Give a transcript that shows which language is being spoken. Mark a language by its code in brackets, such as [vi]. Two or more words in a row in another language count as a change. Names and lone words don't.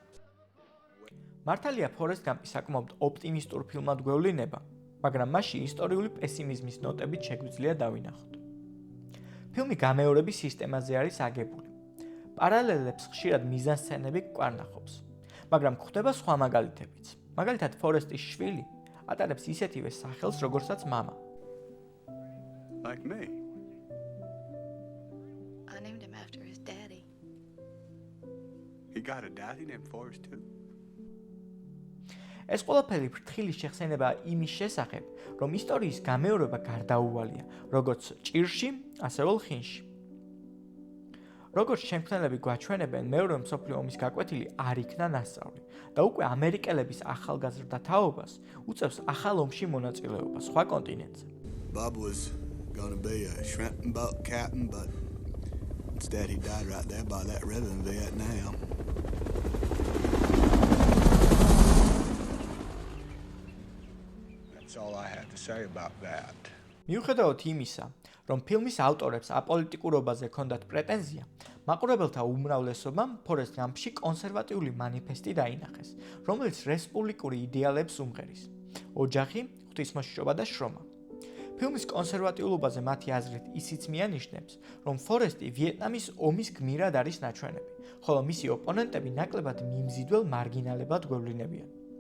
[ka] მართალია Forrest Gump-ი საკმაოდ ოპტიმისტურ ფილმად გვევლინება, მაგრამ მასში ისტორიული პესიმიზმის ნოტებით შეგვიძლია დავინახოთ. ფილმი გამეორების სისტემაზე არის აგებული. პარალელებს ხშირად მიზანსცენები გვკარნახობს, მაგრამ გვხვდება სხვა მაგალითებიც. მაგალითად, Forrest-ის შვილი ატარებს ისეთივე სახელს, როგორცაც მამა. [en] Like me. I named him after his daddy. He got a daddy named Forrest too. [ka] ეს ყველაფერი ფრთხილის შეხსენება იმის შესახებ, რომ ისტორიის გამეორება გარდაუვალია, როგორც ჭირში, ასევე ლხინში. როგორც შემქმნელები გვაჩვენებენ, მეორე მსოფლიო ომის გაკვეთილი არ იქნა ნასწავლი და უკვე ამერიკელების ახალგაზრდა თაობას უწევს ახალ ომში მონაწილეობა სხვა კონტინენტზე. [en] Bob was gonna be a shrimp and boat captain, but instead he died right there by that river in Vietnam. That's all I have to say about that. [ka] მიუხედავად იმისა, რომ ფილმის ავტორებს აპოლიტიკურობაზე ჰქონდათ პრეტენზია, მაყურებელთა უმრავლესობამ Forrest Gump-ში კონსერვატიული მანიფესტი დაინახეს, რომელიც რესპუბლიკური იდეალებს უმღერის: ოჯახი, ღვთისმოშიშობა და შრომა. ფილმის კონსერვატიულობაზე მათი აზრით ისიც მიანიშნებს, რომ Forrest-ი ვიეტნამის ომის გმირად არის ნაჩვენები, ხოლო მისი ოპონენტები ნაკლებად მიმზიდველ მარგინალებად გვევლინებიან.